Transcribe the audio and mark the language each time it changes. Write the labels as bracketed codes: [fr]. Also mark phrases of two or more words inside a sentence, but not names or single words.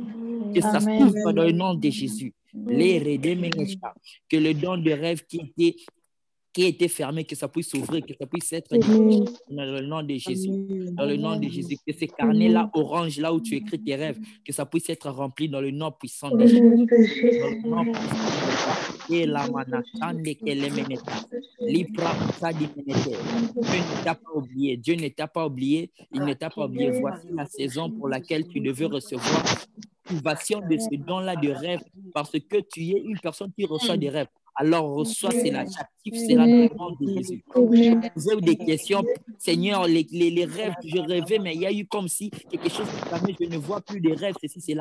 [fr] Que ça s'ouvre dans le nom de Jésus. Que le don de rêve qui était fermé, que ça puisse s'ouvrir, que ça puisse être dans le nom de Jésus. Dans le nom de Jésus. Que ces carnets-là, orange, là où tu écris tes rêves, que ça puisse être rempli dans le nom puissant de Jésus. Dans le nom puissant de Jésus. Et la manachande qu'elle meneta. L'ipra di menete. Dieu ne t'a pas oublié. Dieu ne t'a pas oublié. Il ne t'a pas oublié. Voici la saison pour laquelle tu devais recevoir l'activation de ce don-là de rêve, parce que tu es une personne qui reçoit des rêves. Alors reçois cela, j'active cela dans le nom de Jésus. Vous avez des questions, Seigneur, les rêves que je rêvais, mais il y a eu comme si quelque chose qui permet, je ne vois plus de rêves, ceci, cela.